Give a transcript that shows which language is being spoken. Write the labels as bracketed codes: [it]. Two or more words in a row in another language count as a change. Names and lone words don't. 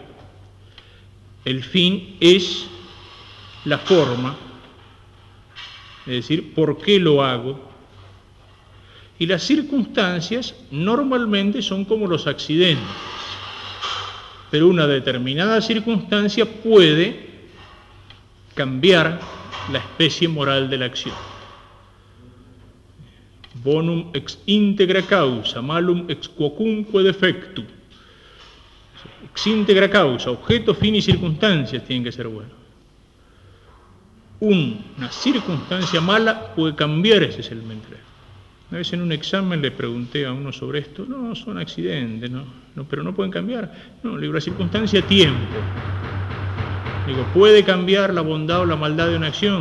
[es] El fin es la forma, es decir, por qué lo hago. Y las circunstancias normalmente son como los accidentes. Pero una determinada circunstancia puede cambiar la especie moral de la acción. [la] Bonum ex integra causa, malum ex quocunque defectu. Ex integra causa, [es] objeto, fin y circunstancias tienen que ser buenos. Una circunstancia mala puede cambiar ese elemento. Una vez en un examen le pregunté a uno sobre esto, no, son accidentes, no, pero no pueden cambiar. No, le digo, la circunstancia tiempo. Digo, ¿puede cambiar la bondad o la maldad de una acción?